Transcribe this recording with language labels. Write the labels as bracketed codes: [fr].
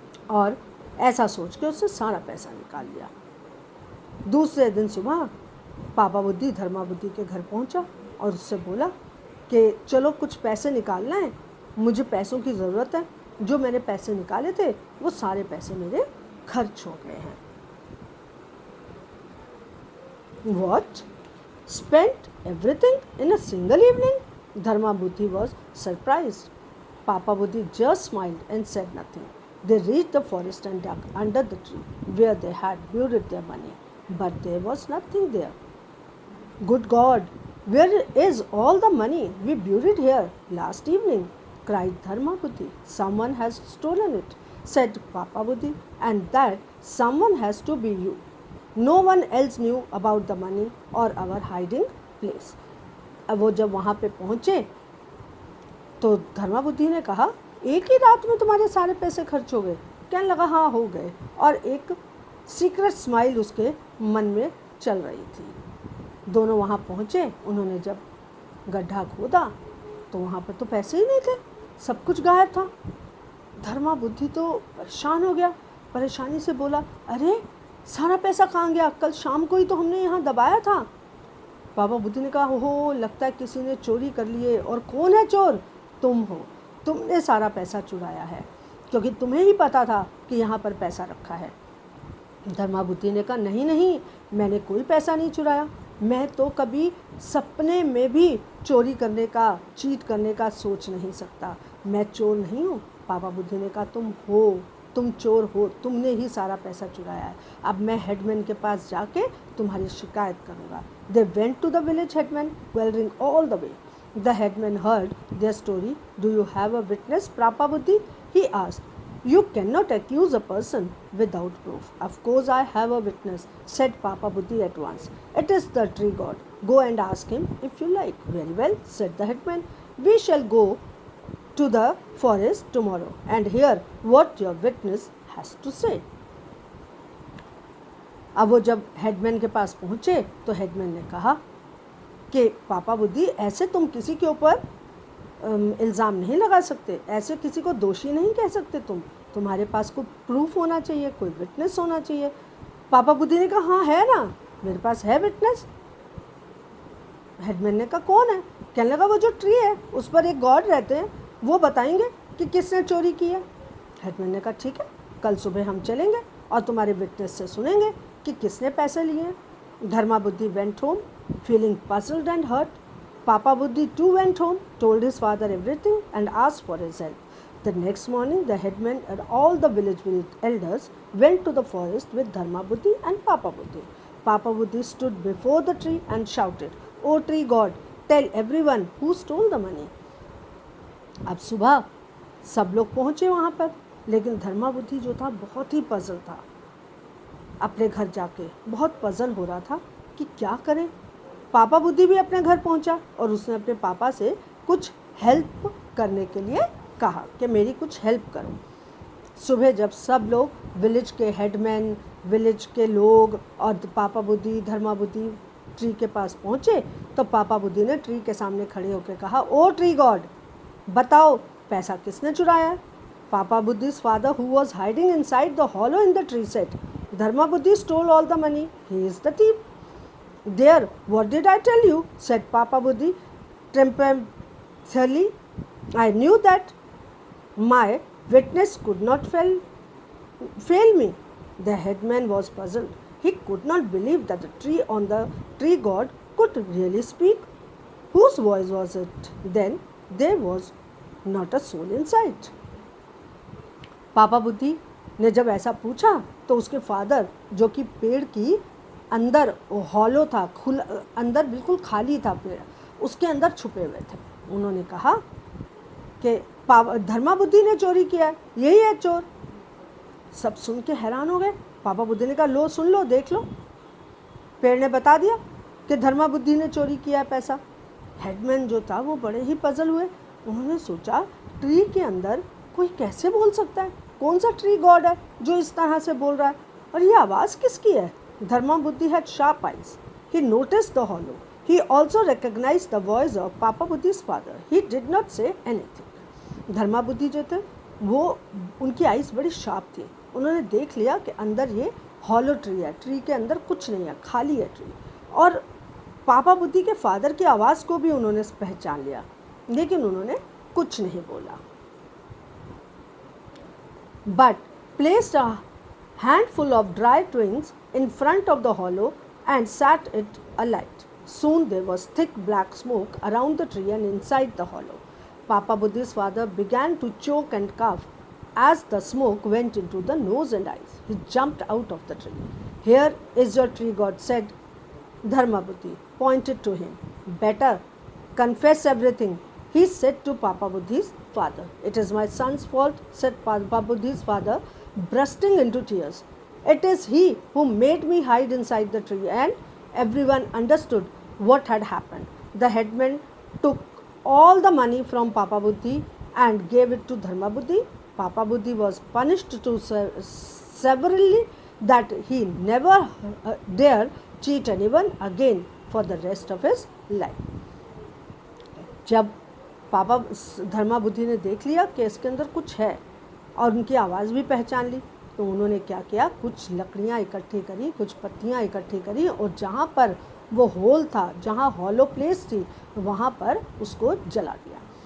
[hi] और ऐसा सोच के उससे सारा पैसा निकाल लिया। दूसरे दिन सुबह पापा बुद्धि धर्माबुद्धि के घर पहुंचा और उससे बोला कि चलो कुछ पैसे निकालना है, मुझे पैसों की ज़रूरत है, जो मैंने पैसे निकाले थे वो सारे पैसे मेरे खर्च हो गए हैं। [en] What? Spent everything in a single evening? Dharma Buddhi was surprised. Papa Buddhi just smiled and said nothing. They reached the forest and dug under the tree where they had buried their money, but there was nothing there. Good God, where is all the money we buried here last evening? Cried Dharma Buddhi. Someone has stolen it, said Papa Buddhi, and that someone has to be you. No one else knew about the money or our hiding place. [hi] अब वो जब वहाँ पे पहुँचे तो धर्मा बुद्धि ने कहा, एक ही रात में तुम्हारे सारे पैसे खर्च हो गए? कहने लगा हाँ हो गए, और एक सीक्रेट स्माइल उसके मन में चल रही थी। दोनों वहाँ पहुँचे। उन्होंने जब गड्ढा खोदा तो वहाँ पर तो पैसे ही नहीं थे, सब कुछ गायब था। धर्मा बुद्धि तो परेशान हो गया, परेशानी से बोला, अरे सारा पैसा कहाँ गया? कल शाम को ही तो हमने यहाँ दबाया था। पापा बुद्धि ने कहा, हो लगता है किसी ने चोरी कर लिए। और कौन है चोर? तुम हो, तुमने सारा पैसा चुराया है, क्योंकि तुम्हें ही पता था कि यहाँ पर पैसा रखा है। धर्मा बुद्धि ने कहा, नहीं नहीं, मैंने कोई पैसा नहीं चुराया, मैं तो कभी सपने में भी चोरी करने का, चीट करने का सोच नहीं सकता, मैं चोर नहीं हूँ। पापा बुद्धि ने कहा, तुम हो, तुम चोर हो, तुमने ही सारा पैसा चुराया है। अब मैं हेडमैन के पास जाके तुम्हारी शिकायत करूँगा। [en] They went to the village headman, querying all the way. The headman heard their story. Do you have a witness, Papa Buddhi? He asked. You cannot accuse a person without proof. Of course I have a witness, said Papa Buddhi at once. It is the tree god. Go and ask him if you like. Very well, said the headman. We shall go to the forest tomorrow and hear what your witness has to say. [hi] अब वो जब headman के पास पहुँचे तो headman ने कहा कि पापा बुद्धि, ऐसे तुम किसी के ऊपर इल्ज़ाम नहीं लगा सकते, ऐसे किसी को दोषी नहीं कह सकते, तुम्हारे पास कोई प्रूफ होना चाहिए, कोई विटनेस होना चाहिए। पापा बुद्धि ने कहा, हाँ है ना, मेरे पास है विटनेस। हेडमैन ने कहा, कौन है? कहने लगा, वो जो ट्री है उस पर एक गॉड रहते हैं, वो बताएंगे कि किसने चोरी की है। हेडमैन ने कहा, ठीक है, कल सुबह हम चलेंगे और तुम्हारे विटनेस से सुनेंगे कि किसने पैसे लिए हैं। [en] Dharma Buddhi went home feeling puzzled and hurt. Papa Buddhi too went home, told his father everything and asked for his help. The next morning the headman and all the village elders went to the forest with Dharma Buddhi and Papa Buddhi. Papa Buddhi stood before the tree and shouted, "O tree god, tell everyone who stole the money." [hi] अब सुबह सब लोग पहुँचे वहाँ पर, लेकिन धर्मा बुद्धि जो था बहुत ही पजल था। अपने घर जाके बहुत पजल हो रहा था कि क्या करें। पापा बुद्धि भी अपने घर पहुंचा और उसने अपने पापा से कुछ हेल्प करने के लिए कहा कि मेरी कुछ हेल्प करो। सुबह जब सब लोग, विलेज के हेडमैन, विलेज के लोग और पापा बुद्धि, धर्मा बुद्धि ट्री के पास पहुँचे तो पापा बुद्धि ने ट्री के सामने खड़े होकर कहा, ओ ट्री गॉड, बताओ पैसा किसने चुराया है? [en] Papa Buddhi's father, who was hiding inside the hollow in the tree, said, Dharma Buddhi stole all the money. He is the thief. There, what did I tell you? Said Papa Buddhi triumphantly. I knew that my witness could not fail me. The headman was puzzled. He could not believe that the tree on the tree god could really speak. Whose voice was it? Then there was not a soul in sight. [hi] पापा बुद्धि ने जब ऐसा पूछा तो उसके father, जो कि पेड़ की अंदर हॉलो था, खुला, अंदर बिल्कुल खाली था पेड़, उसके अंदर छुपे हुए थे, उन्होंने कहा कि धर्मा बुद्धि ने चोरी किया है, यही है चोर। सब सुन के हैरान हो गए। पापा बुद्धि ने कहा, लो सुन लो, देख लो, पेड़ ने बता दिया कि धर्मा बुद्धि ने चोरी किया है पैसा। हेडमैन जो था वो बड़े ही पजल हुए। उन्होंने सोचा, ट्री के अंदर कोई कैसे बोल सकता है? कौन सा ट्री गॉड है जो इस तरह से बोल रहा है? और ये आवाज़ किसकी है? धर्मा बुद्धि [en] had sharp eyes. He noticed the hollow. He also recognized the voice of Papa Buddhi's father. He did not say anything. [hi] धर्मा बुद्धि जो थे वो उनकी आइज़ बड़ी शार्प थी. उन्होंने देख लिया कि अंदर ये हॉलो ट्री है, ट्री के अंदर कुछ नहीं है, खाली है ट्री. और पापा बुद्धि के फादर की आवाज़ को भी उन्होंने पहचान लिया, लेकिन उन्होंने कुछ नहीं बोला. [en] But placed a handful of dry twigs in front of the hollow and set it alight. Soon there was thick black smoke around the tree and inside the hollow. Papa Buddhi's father began to choke and cough as the smoke went into the nose and eyes. He jumped out of the tree. "Here is your tree god," said Dharma Buddhi, pointed to him. "Better confess everything," he said to Papa Buddhi's father. "It is my son's fault," said Papa Buddhi's father, bursting into tears. "It is he who made me hide inside the tree," and everyone understood what had happened. The headman took all the money from Papa Buddhi and gave it to Dharma Buddhi. Papa Buddhi was punished too severely that he never dare cheat anyone again for the rest of his life. [hi] जब पापा धर्मा बुद्धि ने देख लिया कि इसके अंदर कुछ है और उनकी आवाज़ भी पहचान ली, तो उन्होंने क्या किया, कुछ लकड़ियाँ इकट्ठी करी, कुछ पत्तियाँ इकट्ठी करी और जहाँ पर वो होल था, जहाँ हॉलो प्लेस थी, वहाँ पर उसको जला दिया.